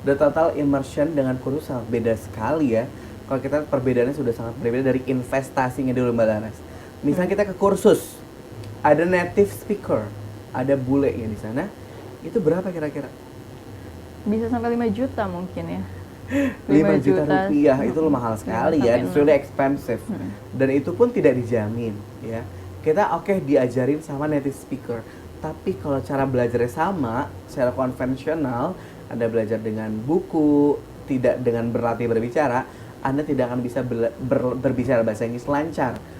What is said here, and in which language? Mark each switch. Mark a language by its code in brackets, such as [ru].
[en] The total immersion [id] dengan kursus sangat beda sekali ya. Kalau kita perbedaannya sudah sangat berbeda dari investasinya dulu, Mbak Laras. Misalnya kita ke kursus, ada native speaker, ada bule ya di sana. Itu berapa kira-kira? Bisa sampai 5 juta mungkin ya. 5 juta rupiah itu mahal sekali ya, [en] it's really expensive. [id] Dan itu pun tidak dijamin ya. Kita diajarin sama native speaker, tapi kalau cara belajarnya sama, secara konvensional, Anda belajar dengan buku, tidak dengan berlatih berbicara, Anda tidak akan bisa berbicara bahasa Inggris lancar.